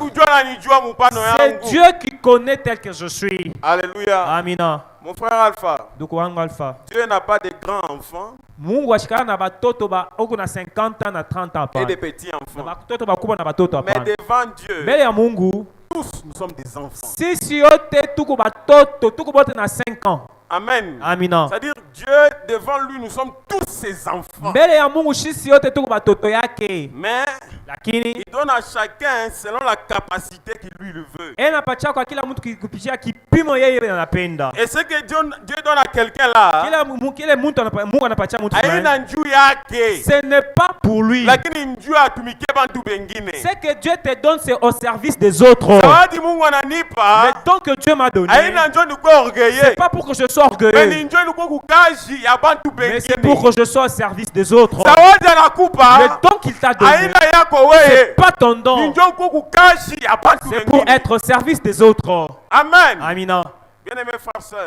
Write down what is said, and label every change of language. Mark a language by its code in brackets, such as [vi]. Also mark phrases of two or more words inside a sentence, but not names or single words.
[fr] C'est Dieu qui connaît tel que je suis. Alléluia. [sw] Amina. [fr] Mon frère Alpha, Dieu n'a pas de grands enfants et de petits enfants. Mais devant Dieu, tous nous sommes des enfants. [sw] Sisi yote tuko batoto, tuko bote na 5 ans. [fr] Amen. [sw] Amina. [fr] C'est-à-dire Dieu devant lui nous sommes tous ses enfants. [sw] Mbele ya Mungu sisi yote tuko batoto yake. [fr] Mais [sw] lakini [fr] il donne à chacun selon la capacité qu'il lui le veut. [sw] Anapatia kwa kila mtu kupitia kipimo yeye anapenda. [fr] Et ce que Dieu donne à quelqu'un là, [sw] kila mtu Mungu anapatia mtu fulani. Haina njuu yake. [fr] Ce n'est pas pour lui. [sw] Lakini njuu atumikie bantu bengine. [fr] Ce que Dieu te donne c'est au service des autres. [sw] Zawadi Mungu ananipa. [fr] Le don que Dieu m'a donné. [sw] Haina njoo nikuwe orgueilleux. [fr] C'est pas pour que je sois orgueilleux. Mais c'est pour que je sois au service des autres. Le don qu'il t'a donné, c'est pas ton don. C'est pour être au service des autres. Amen. [sw] Amina. [fr] Bien-aimés frères et sœurs,